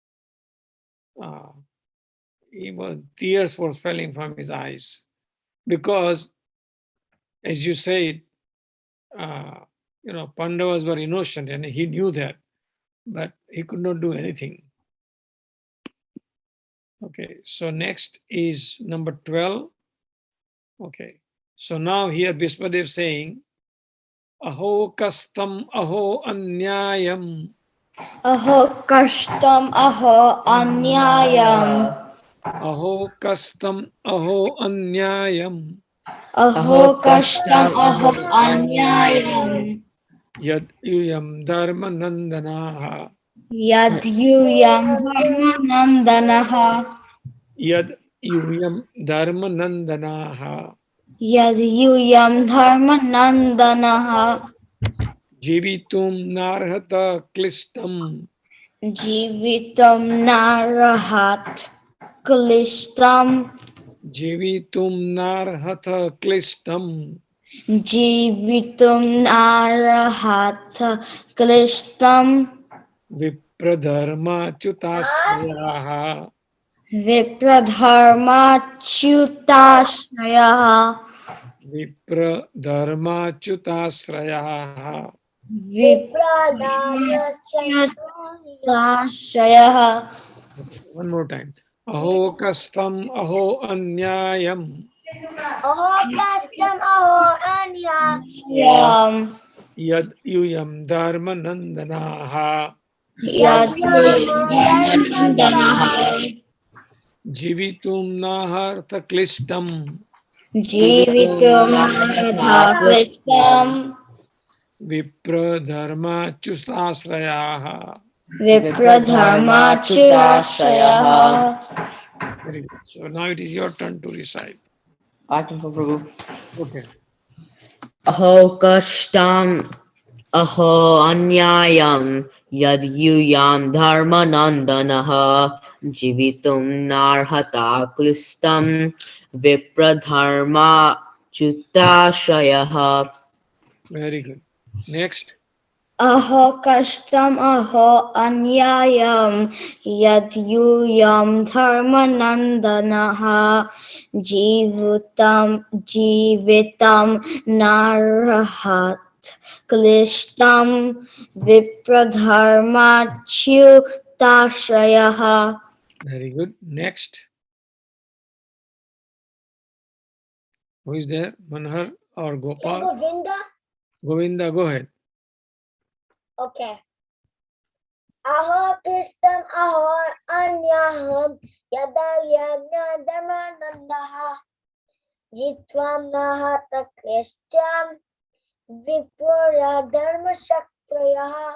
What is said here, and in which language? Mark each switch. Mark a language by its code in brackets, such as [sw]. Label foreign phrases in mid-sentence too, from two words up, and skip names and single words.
[en] Tears were falling from his eyes because, as you said, Pandavas were innocent, and he knew that, but he could not do anything. Okay, so next is number 12. Okay, so now here Bhismadev saying, [sa] अहो कष्टम् अहो अन्यायम्. अहो कष्टम् अहो अन्यायम्. अहो कष्टम् अहो अन्यायम्. अहो कष्टम् अहो अन्यायम्. यद् यूयं धर्म नन्दनाः. यद्यूयं धर्मनन्दनाः. यद् यूयं धर्म नन्दनाः. यद्यूयं धर्मनन्दनाः. जीवितुं नार्हथ क्लिष्टम्. जीवितं नरहत् क्लिष्टम्. जीवितुं नार्हथ क्लिष्टम्. जीवितं नरहत् क्लिष्टम्. विप्रधर्म च्युतस्यहा. विप्रधर्म च्युताश्रय. विप्रधर्म च्युताश्रयाः. Chutashraya. [en] One more time. [sa] अहो कष्टम् अहो अन्यायम्. अहो कष्टम् अहो अन्य. यद् यूयं धर्म नन्दनाः. जीवितुं नहर्थ क्लिष्टम्. जीवितुं नरथ क्लिष्टम्. विप्रधर्म च्युताश्रयाः. विप्रधर्म च्युताश्रय. [en] Very good. So now it is your turn to recite. I can Prabhu. Okay. [sa] अहो कष्टम् अहो अन्यायम् यद्यूयं धर्म नन्दनाः जीवितुं नार्हथ क्लिष्टं विप्रधर्म च्युताशयाः. [en] Very good. Next. [sa] अहो कष्टम् अहो अन्यायम् यद्यूयं धर्मनन्दनाः जीवितं नरहत् क्लिष्टं विप्रधर्म च्युताश्रय. [en] Very good. Next. Who is there? Manhar or Gopal? Govinda. Govinda, go ahead. [sa] Okay. अहो क्रिस्तम् अहो अन्यहम् यद यज्ञ धर्मनन्दहा जित्वम् नहत क्रिस्तम् विपुर धर्म शक्रयहा.